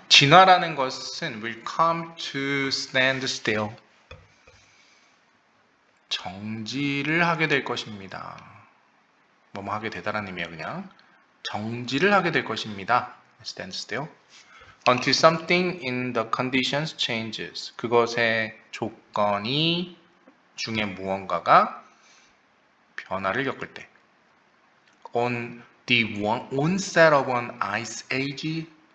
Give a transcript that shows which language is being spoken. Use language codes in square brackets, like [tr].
[ko] 진화라는 것은 [en] will come to stand still. [ko] 정지를 하게 될 것입니다. 뭐뭐 하게 되다라는 의미예요, 그냥. 정지를 하게 될 것입니다. [en] stand still. Until something in the conditions changes. [ko] 그것의 조건이 중에 무언가가 변화를 겪을 때. [en] On the onset of an ice age.